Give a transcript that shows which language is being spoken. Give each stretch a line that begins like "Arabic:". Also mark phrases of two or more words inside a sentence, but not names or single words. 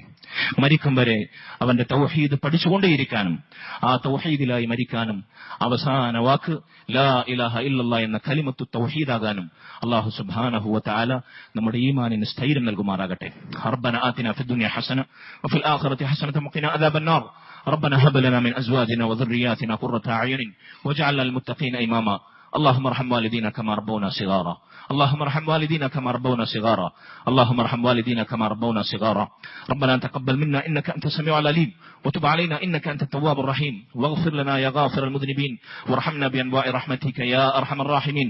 Malayalam: മരിക്കും വരെ അവന്റെ തൗഹീദ് പഠിച്ചുകൊണ്ടേയിരിക്കാനും ആ തൗഹീദിലായി മരിക്കാനും അവസാന വാക്ക്
Arabic: لا إله إلا الله
Malayalam: എന്ന കലിമത്തു തൗഹീദാകാനും
Arabic: الله سبحانه وتعالى
Malayalam: നമ്മുടെ ഈമാനിന് സ്ഥൈര്യം നൽകുമാറാകട്ടെ.
Arabic: ربنا آتنا في الدنيا حسنة وفي الآخرة حسنة وقنا عذاب النار. ربنا هب لنا من أزواجنا وذرياتنا قرة أعين واجعلنا للمتقين إماما. اللهم ارحم والدينا كما ربونا صغارا. اللهم ارحم والدينا كما ربونا صغارا. اللهم ارحم والدينا كما ربونا صغارا. ربنا تقبل منا إنك أنت السميع العليم وتب علينا إنك أنت التواب الرحيم واغفر لنا يا غافر المذنبين وارحمنا بأنواع رحمتك يا أرحم الراحمين.